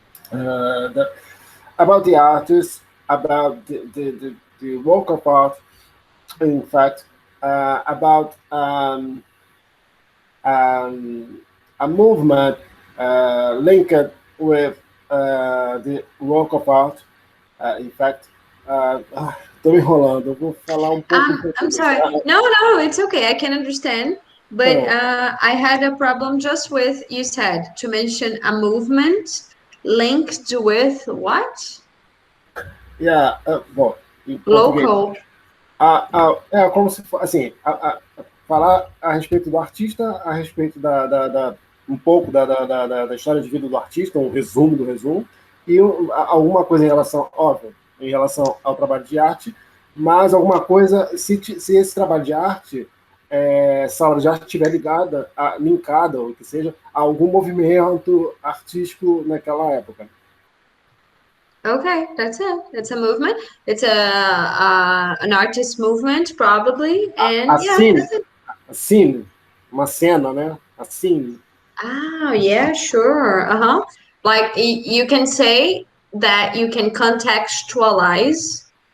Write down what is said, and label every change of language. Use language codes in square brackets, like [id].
[en] about the artist, about the work of art, in fact, about a movement linked with the work of art, in fact. [pt] Tô me enrolando, eu vou falar pouco. [en] I'm sorry. No, it's okay. I can understand. But I had a problem just with, you said, to mention a movement linked with what? [pt] Yeah, bom, local. Como se fosse, assim, falar a respeito do artista, a respeito um pouco da história de vida do artista, um resumo do resumo, e alguma coisa em relação, óbvio, em relação ao trabalho de arte, mas alguma coisa, se esse trabalho de arte, essa obra de arte estiver linkada, ou que seja, a algum movimento artístico naquela época. [en] Okay, that's it. That's a movement. It's an artist movement, probably, and a scene, [pt] uma cena, né? [en] A scene. Oh, yeah, sure. Like you can say that you can contextualize.